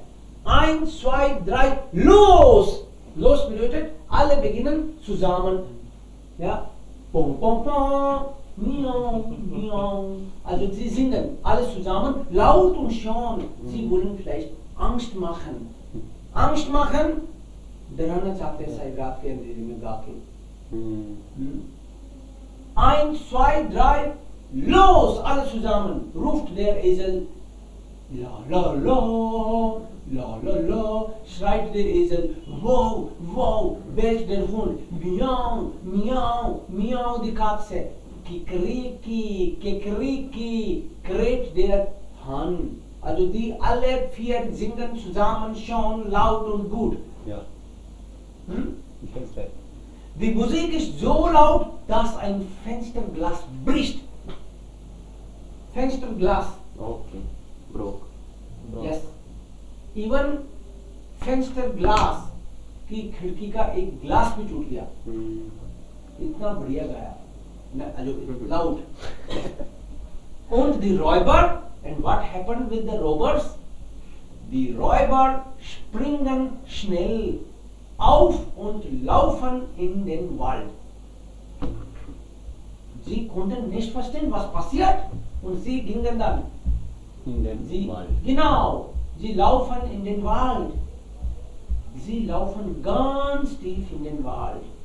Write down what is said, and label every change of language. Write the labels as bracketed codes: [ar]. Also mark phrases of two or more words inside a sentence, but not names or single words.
[de] 1, 2, 3, los! Los bedeutet, alle beginnen zusammen. Ja? Pom, pom, pom, miau, miau. Also sie singen alles zusammen, laut und schön. Sie wollen vielleicht Angst machen. Angst machen, [hi] डराना चाहते हैं शायद रात के अंधेरे में गा के। [de] 1, 2, 3, los! Alle zusammen, ruft der Esel. La la la, la la la, schreit der Esel. Wow, wow, bellt der Hund. Miau, miau, miau die Katze. Kikriki, kikriki, kräht der Hahn. Also die alle vier singen zusammen schon laut und gut. ja ich verstehe. Die Musik ist so laut, dass ein Fensterglas bricht. Fensterglas. [en] Okay. Broke. Yes. Even [hi] Fensterglas की खिड़की का एक ग्लास भी टूट गया। इतना बढ़िया गाया। Loud. [de] Und die Räuber, [en] and what happened with the robbers? [de] Die Räuber springen schnell auf und laufen in den Wald. Sie konnten nicht verstehen, was passiert, und sie gingen dann. In den Wald. Genau, sie laufen in den Wald. Sie laufen ganz tief in den Wald.